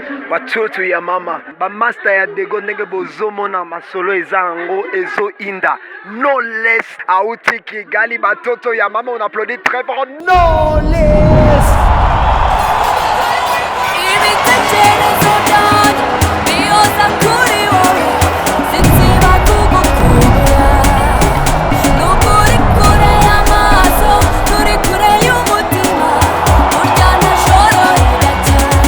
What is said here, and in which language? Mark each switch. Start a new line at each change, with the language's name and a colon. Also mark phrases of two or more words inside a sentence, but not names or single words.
Lingala: Batoto ya mama, ba master ya Dego ndenge bozomona masolo eza yango ezoinda.
English: No less,
Lingala: auti Kigali, batoto ya mama,
French: on applaudit très fort.
English: No less.
Rundi: Ibitekerezo byanjye bihoza kuri wowe, sinziba kugukunda. Nubwo uri kure y'amaso, turi kure y'umutima, burya nta joro ridacya.